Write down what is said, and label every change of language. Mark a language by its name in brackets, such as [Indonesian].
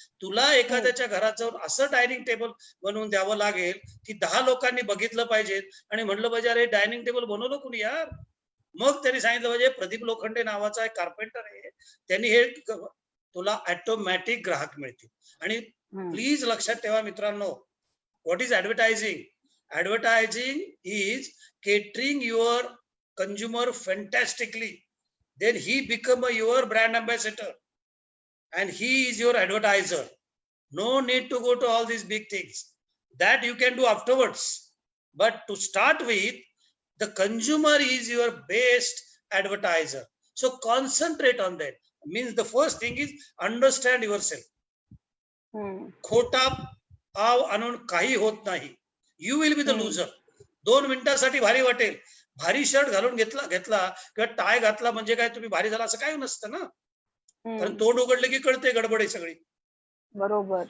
[Marathi] तुला एखाद्याच्या घरात जाऊन असं डायनिंग टेबल बनवून द्यावं लागेल की 10 लोकांनी बघितलं पाहिजे आणि म्हणलं पाहिजे अरे डायनिंग टेबल बनवलं कुणी यार. मग त्यांनी सांगितलं पाहिजे प्रदीप लोखंडे नावाचा एक कार्पेंटर आहे, त्यांनी हे तुला ऑटोमॅटिक ग्राहक मिळतील. आणि प्लीज लक्षात ठेवा मित्रांनो, [English] What is advertising? Advertising is catering your consumer fantastically. Then he become your brand ambassador and he is your advertiser. No need to go to all these big things. That you can do afterwards. But to start with, the consumer is your best advertiser. So concentrate on that. Means the first thing is understand yourself. [Marathi] खोटा आव आणून काही होत नाही. [English] You will be the loser. [Marathi] 2 मिनिटांसाठी भारी वाटेल, भारी शर्ट घालून घेतला किंवा टाय घातला म्हणजे काय तुम्ही भारी झाला असं काही नसतं ना. कारण तोंड उघडले की कळते गडबड आहे सगळी. बरोबर.